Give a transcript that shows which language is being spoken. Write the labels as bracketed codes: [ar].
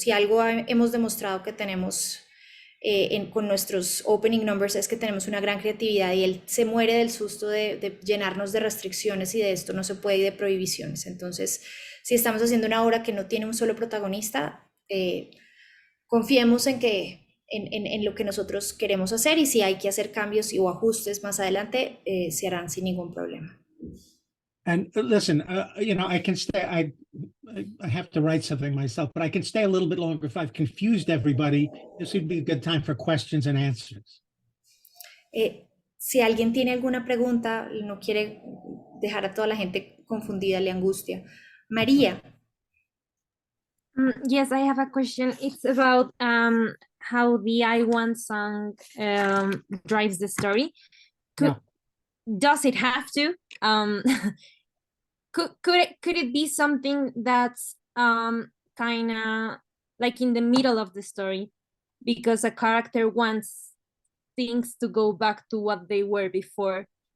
[es] Si algo hemos demostrado que tenemos con nuestros opening numbers es que tenemos una gran creatividad, y él se muere del susto de llenarnos de restricciones y de esto no se puede, y de prohibiciones. Entonces, si estamos haciendo una obra que no tiene un solo protagonista, confiemos en lo que nosotros queremos hacer, y si hay que hacer cambios o ajustes más adelante, se harán sin ningún problema. [en] And listen, you know, I can stay, I have to write something myself, but I can stay a little bit longer. If I've confused everybody, this would be a good time for questions and answers. [es] Si alguien tiene alguna pregunta, no quiere dejar a toda la gente confundida, le angustia. María. [en] Yes, I have a question. It's about how the I Want song drives the story. Yeah. Does it have to? Could it be something that's kind of like in the middle of the story because a character wants things to go back to what they were before?